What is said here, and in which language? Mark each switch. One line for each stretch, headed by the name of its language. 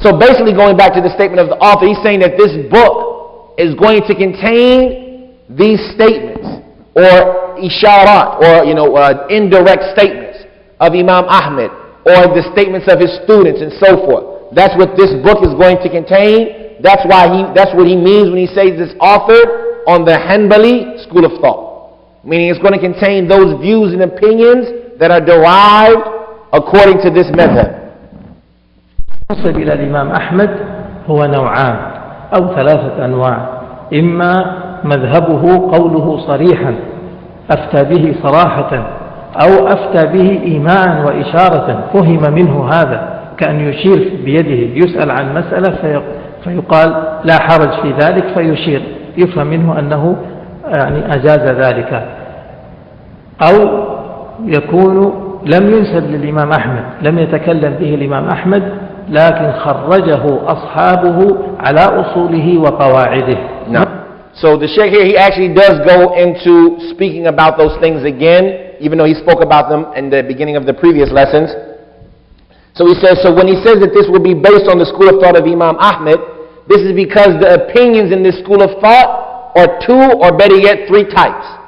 English: So basically, going back to the statement of the author, he's saying that this book is going to contain these statements, or isharat, or indirect statements of Imam Ahmed, or the statements of his students, and so forth. That's what this book is going to contain. That's what he means when he says it's authored on the Hanbali school of thought. Meaning it's going to contain those views and opinions that are derived according to this method.
Arabic: نصب إلى الإمام أحمد هو نوعان أو ثلاثة أنواع. إما مذهبه قوله صريحا أفتى به صراحة، أو أفتى به إيماء وإشارة فهم منه هذا، كأن يشير بيده، يسأل عن مسألة فيقال لا حرج في ذلك فيشير، يفهم منه أنه يعني أجاز ذلك. أو يكون لم ينسب للإمام أحمد، لم يتكلم به الإمام أحمد، لكن خرجه أصحابه على أصوله وقواعده.
English: No. So the Shaykh here, he actually does go into speaking about those things again, even though he spoke about them in the beginning of the previous lessons. So he says, so when he says that this will be based on the school of thought of Imam Ahmed, this is because the opinions in this school of thought are two, or better yet, three types.